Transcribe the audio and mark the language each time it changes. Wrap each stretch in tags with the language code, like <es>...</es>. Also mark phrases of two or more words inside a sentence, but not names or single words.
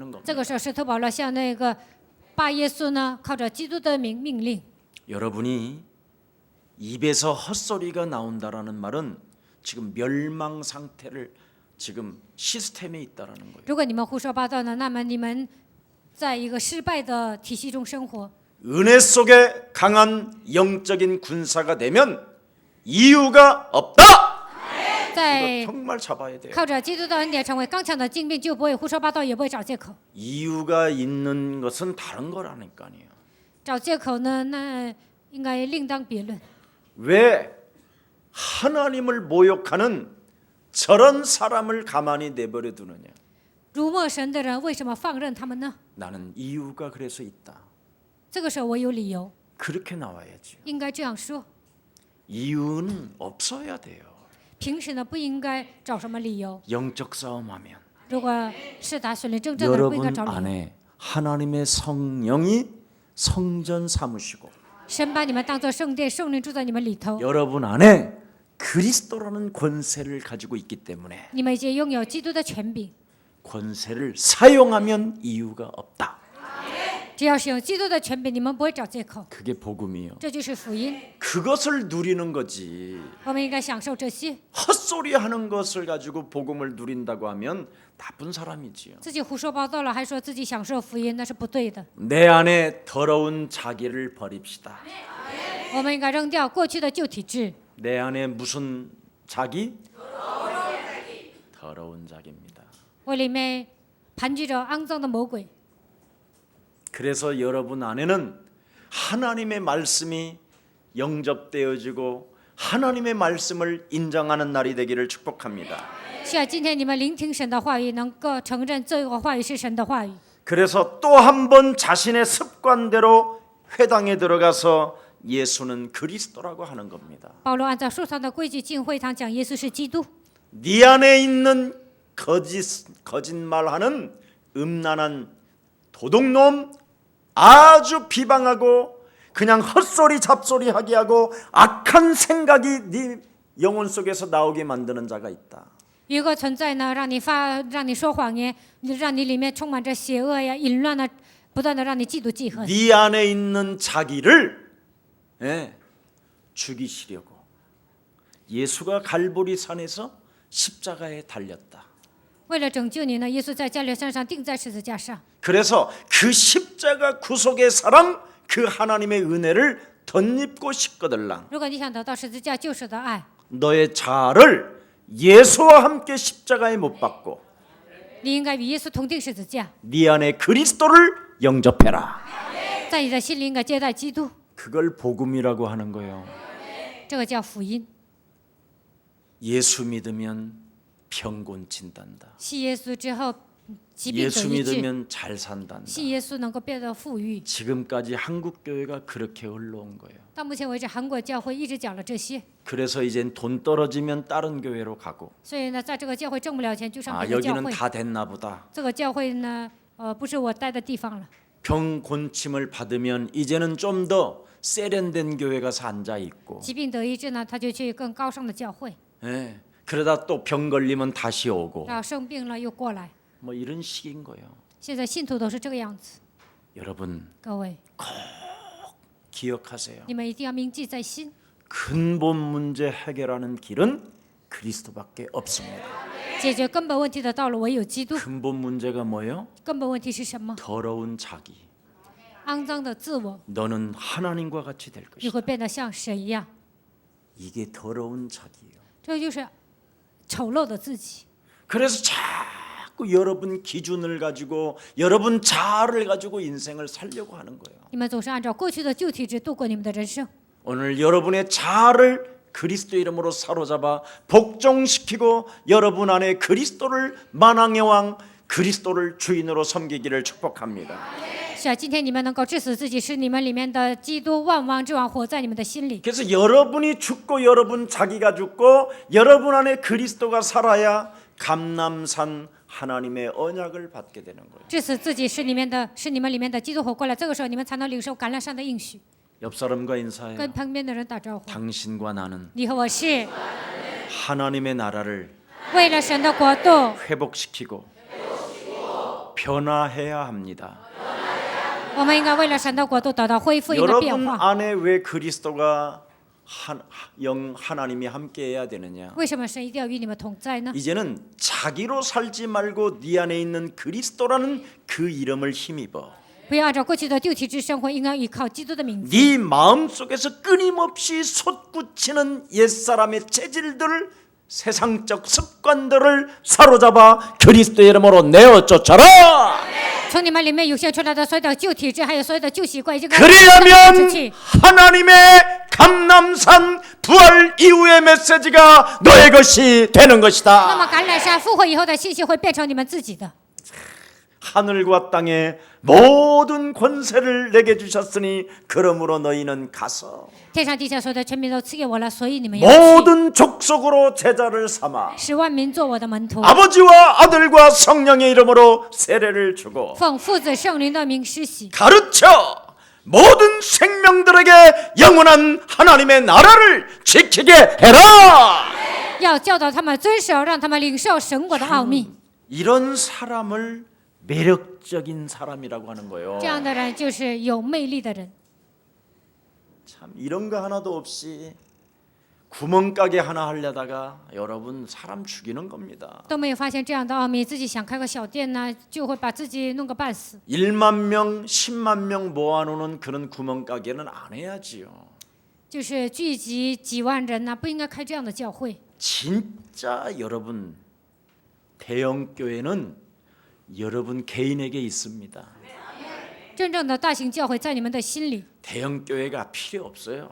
<zh>这</zh> <ko>겁니다.</ko> <zh>个时候，使徒保罗向那个拜耶稣呢，靠着基督的命令。</zh> <ko>여러분이 입에서 헛소리가 나온다라는 말은 지금 멸망 상태를 지금 시스템에 있다라는 거예요.</ko> <zh>如果你们胡说八道呢，那么你们在一个失败的体系中生活。</zh> <ko>은혜 속에 강한 영적인 군사가 되면 이유가 없다.</ko> <zh>在</zh> <ko>이거 정말 잡아야 돼요.</ko> <zh>靠着基督的恩典成为刚强的精兵，就不会胡说八道，也不会找借口。</zh> <ko>이유가 있는 것은 다른 거라니까요.</ko> <zh>找借口呢，那应该另当别论。</zh> <ko>왜 하나님을 모욕하는 저런 사람을 가만히 내버려 두느냐?</ko> <zh>辱没神的人为什么放任他们呢？</zh> <ko>나는 이유가 그래서 있다.</ko> <zh>这个时候我有理由，</zh> <ko>그렇게 나와야죠.</ko> <zh>应该这样说。</zh> <ko>이유는 없어야 돼요.</ko> <zh>平时呢不应该找什么理由。</zh> <ko>영적 싸움하면</ko> <zh>如果是打属灵争战的人，不应该</zh> <ko>여러분</ko> <zh>找理由。</zh> <ko>안에 하나님의 성령이 성전 삼으시고</ko> <zh>神把你们当作圣殿，圣灵住在你们里头，</zh> <ko>여러분 안에 그리스도라는 권세를 가지고 있기 때문에</ko> <zh>你们已经拥有基督的权柄。</zh> <ko>권세를 사용하면 이유가 없다.</ko> <zh>只要使用基督的权柄，你们不会找借口。</zh> <ko>그게 복음이요.</ko> <zh>这就是福音，</zh> <ko>그것을 누리는 거지.</ko> <zh>我们应该享受这些。</zh> <ko>헛소리 하는 것을 가지고 복음을 누린다고 하면 나쁜 사람이지요.</ko> <zh>自己胡说八道了，还说自己享受福音，那是不对的。</zh> <ko>내 안에 더러운 자기를 버립시다.</ko> <zh>我们应该扔掉过去的旧体制。</zh> <ko>내 안에 무슨 자기? 더러운 자기입니다.</ko> <zh>我里面盘踞着肮脏的魔鬼。</zh> <ko>그래서 여러분 안에는 하나님의 말씀이 영접되어지고 하나님의 말씀을 인정하는 날이 되기를 축복합니다.</ko> <zh>是啊，今天你们聆听神的话语，能够承认这个话语是神的话语。</zh> <ko>그래서 또 한 번 자신의 습관대로 회당에 들어가서 예수는 그리스도라고 하는 겁니다.</ko> <zh>保罗按照书上的规矩进会堂讲耶稣是基督。</zh> <ko>네 안에 있는 거짓말하는 음란한 도둑놈 아주 비방하고 그냥 헛소리 잡소리 하게 하고 악한 생각이 네 영혼 속에서 나오게 만드는 자가 있다.</ko> <zh>有个存在呢，让你说谎言，让你里面充满着邪恶呀、淫乱呢，不断的让你嫉妒记恨。</zh> <ko>네 안에 있는 자기를 죽이시려고 예수가 갈보리 산에서 십자가에 달렸다.</ko> <zh>为了拯救你呢，耶稣在加略山上钉在十字架上。</zh> <ko>그래서 그 십자가 구속의 사랑, 그 하나님의 은혜를 덧입고 싶거들랑</ko> <zh>如果你想得到十字架救赎的爱，</zh> <ko>너의 자아를 예수와 함께 십자가에 못 박고</ko> <zh>你应该与耶稣同定十字架，</zh> <ko>네 안에 그리스도를 영접해라.</ko> <zh>在你的心里应该接待基督，</zh> <ko>그걸 복음이라고 하는 거예요.</ko> <zh>这个叫福音。</zh> <ko>예수 믿으면 병 고친단다.</ko> <zh>信耶稣之后， 疾病得</zh> <ko>예수</ko> <zh>医治，</zh> <ko>믿으면 잘 산단다.</ko> <zh>信耶稣能够变得富裕。</zh> <ko>지금까지 한국 교회가 그렇게 흘러온 거예요.</ko> <zh>到目前为止，韩国教会一直讲了这些，</zh> <ko>그래서 이젠 돈 떨어지면 다른 교회로 가고</ko> <zh>所以呢，在这个教会挣不了钱就上</zh> <ko>아</ko> <zh>别的教</zh> <ko>여기는</ko> <zh>会。</zh> <ko>다 됐나 보다.</ko> <zh>这个教会呢，不是我待的地方了。</zh> <ko>병 곤침을 받으면 이제는 좀 더 세련된 교회 가서 앉아 있고</ko> <zh>疾病得医治呢，他就去更高尚的教会，</zh> <ko>예, 그러다 또 병 걸리면 다시 오고</ko> <zh>然后生病了又过来。</zh> <ko>뭐 이런 식인 거예요.</ko> <zh>现在信徒都是这个样子。</zh> <ko>여러분</ko> <zh>各位，</zh> <ko>기억하세요.</ko> <zh>你们一定要铭记在心。</zh> <ko>근본 문제 해결하는 길은 그리스도밖에 없습니다.</ko> <zh>解决根本问题的道路唯有基督。</zh> <ko>근본 문제가 뭐예요?</ko> <zh>根本问题是什么？</zh> <ko>더러운 자기.</ko> <zh>肮脏的自我，</zh> <ko>너는 하나님과 같이 될</ko> <zh>你</zh> <ko>것이다.</ko> <zh>会变得像神一样。</zh> <ko>이게 더러운 자기예요.</ko> <zh>这就是丑陋的自己。</zh> <ko>그래서 자꾸 여러분 기준을 가지고 여러분 자아를 가지고 인생을 살려고 하는 거예요.</ko> <zh>你们总是按照过去的旧体制度过你们的人生。</zh> <ko>오늘 여러분의 자아를 그리스도 이름으로 사로잡아 복종시키고 여러분 안에 그리스도를 만왕의 왕 그리스도를 주인으로 섬기기를 축복합니다.</ko> <zh>是啊，今天你们能够致死自己，使你们里面的基督万王之王活在你们的心里。</zh> <ko>그래서 여러분이 죽고 여러분 자기가 죽고 여러분 안에 그리스도가 살아야 감람산 하나님의 언약을 받게 되는 거예요.</ko> <zh>致死自己是你们里面的基督活过来，这个时候你们才能领受橄榄山的应许。</zh> <ko>옆 사람과 인사해요.</ko> <zh>跟旁边的人打招呼，</zh> <ko>당신과 나는</ko> <zh>你和我是</zh> <ko>하나님의 나라를</ko> <zh>为了神的国度，</zh> <ko>회복시키고 변화해야 합니다.</ko> <zh>我们应该为了神的国度得到恢复，应该变</zh> <ko>여러분</ko> <zh>化。</zh> <ko>안에 왜 그리스도가 하나님이 함께해야 되느냐?</ko> <zh>为什么神一定要与你们同在呢？</zh> <ko>이제는 자기로 살지 말고 네 안에 있는 그리스도라는 그 이름을 힘입어.</ko> <zh>不要按照过去的旧体制生活，应该依靠基督的名字。</zh> <ko>네 마음속에서 끊임없이 솟구치는 옛사람의 체질들을 세상적 습관들을 사로잡아 그리스도의 이름으로 내어 쫓아라.</ko> <zh>从你们里面涌现出来的所有的旧体制，还有所有的旧习惯，已经</zh> <ko>그리하면</ko> <zh>去。</zh> <ko>하나님의 감람산 부활 이후의 메시지가 너의 것이 되는</ko> <zh>那</zh> <ko>것이다.</ko> <zh>么橄榄山复活以后的信息会变成你们自己的。</zh> <ko>하늘과 땅의 모든 권세를 내게 주셨으니 그러므로 너희는 가서</ko> <zh>天上地下所有的权柄都赐给我了，所以你们要去，</zh> <ko>모든 족속으로 제자를 삼아</ko> <zh>使万民做我的门徒，</zh> <ko>아버지와 아들과 성령의 이름으로 세례를 주고</ko> <zh>奉父子圣灵的名施洗，</zh> <ko>가르쳐 모든 생명들에게 영원한 하나님의 나라를 지키게 해라.</ko> <zh>要教导他们遵守，让他们领受神国的奥秘。</zh> <ko>이런 사람을 매력적인 사람이라고 하는 거예요.</ko> <zh>这样的人就是有魅力的人。</zh> <ko>참 이런 거 하나도 없이 구멍가게 하나 하려다가 여러분 사람 죽이는 겁니다.</ko> <zh>都没有发现这样的奥秘，自己想开个小店呢，就会把自己弄个半死。</zh> <ko>1만 명, 10만 명 모아놓는 그런 구멍가게는 안 해야지요.</ko> <zh>就是聚集几万人呢，不应该开这样的教会。</zh> <ko>진짜 여러분 대형 교회는 여러분 개인에게 있습니다.</ko> <zh>真正的大型教会在你们的心里。</zh> <ko>대형 교회가 필요 없어요.</ko>